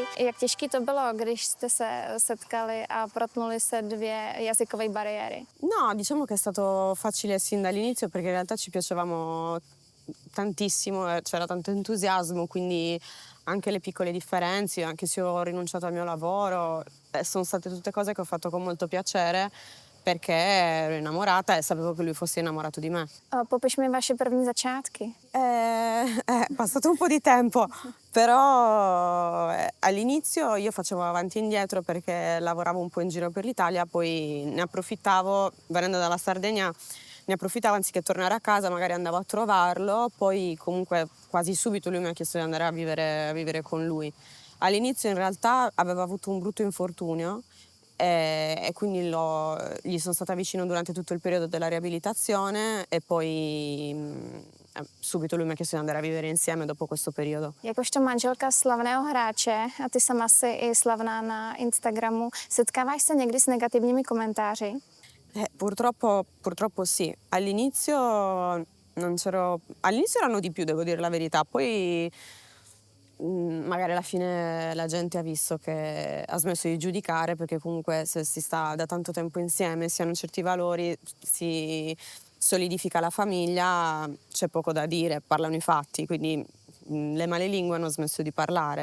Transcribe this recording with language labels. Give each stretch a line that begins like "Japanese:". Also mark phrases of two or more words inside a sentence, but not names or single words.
Czech: Jak těžké to bylo, když jste se setkali a protnuli se 2 jazykové bariéry?
Italian: No, diciamo che è stato facile sin dall'inizio perché in realtà ci piacevamo tantissimo, c'era tanto entusiasmo, quindi anche le piccole differenze, anche se ho rinunciato al mio lavoro, sono state tutte cose che ho fatto con molto piacere perché ero innamorata e sapevo che lui fosse innamorato di me.
Czech: Popiš mi vaše první začátky.
Italian: È passato un po' di tempo, però all'inizio io facevo avanti e indietro perché lavoravo un po' in giro per l'Italia, poi ne approfittavo, venendo dalla Sardegna, ne approfittavo anziché tornare a casa, magari andavo a trovarlo, poi comunque quasi subito lui mi ha chiesto di andare a vivere con lui. All'inizio in realtà aveva avuto un brutto infortunio e quindi gli sono stata vicino durante tutto il periodo della riabilitazione e poi subito lui mi ha chiesto di andare a vivere insieme dopo questo periodo.
Czech: Jakožto manželka slavného hráče, a ty sama jsi i slavná na Instagramu, setkáváš se někdy s negativními komentáři?
Italian: Purtroppo sì. All'inizio erano di più, devo dire la verità, poi magari alla fine la gente ha visto che ha smesso di giudicare perché comunque se si sta da tanto tempo insieme, si hanno certi valori, si solidifica la famiglia, c'è poco da dire, parlano i fatti, quindi le malelingue hanno smesso di parlare.